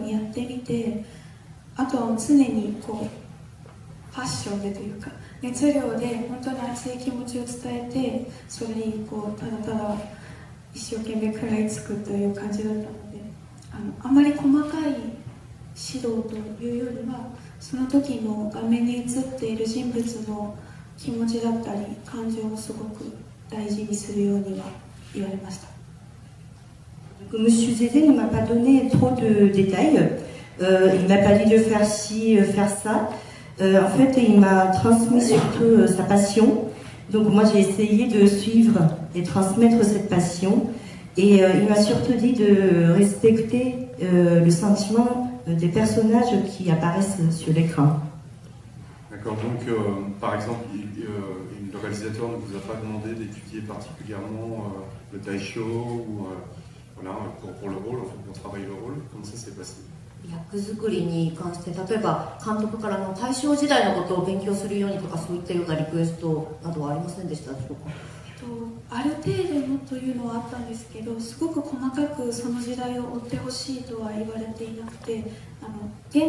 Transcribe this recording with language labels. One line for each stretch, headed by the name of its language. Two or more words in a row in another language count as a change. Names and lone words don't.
Japanese: にやってみて、あとは常にこうパッションでというか熱量で本当に熱い気持ちを伝えて、それにこうただただ一生懸命食らいつくという感じだったので、あまり細かい指導というよりは、その時の画面に映っている人物の気持ちだったり感情をすごく大事にするようには言われました。
French: Monsieur Zézé ne m'a pas donné trop de détails. Il m'a pas dit de faire ci, faire ça. En fait, il m'a transmis surtout sa passion. Donc moi, j'ai essayé de suivre et transmettre cette passion. Et il m'a surtout dit de respecter le sentiment des personnages qui apparaissent sur l'écran. D'accord, donc par exemple, le réalisateur ne vous a pas demandé d'étudier particulièrement le taisho ou voilà, pour le rôle, en fait, pour travailler le rôle. Comment ça s'est passé?
Japanese: 役作りに関して、例えば監督からの大正時代のことを勉強するようにとか、そういったようなリクエストなどはありませんでしたでしょうか？ある程度のというのはあったんですけど、すごく細かくその時代を追ってほしいとは言われていなくて、現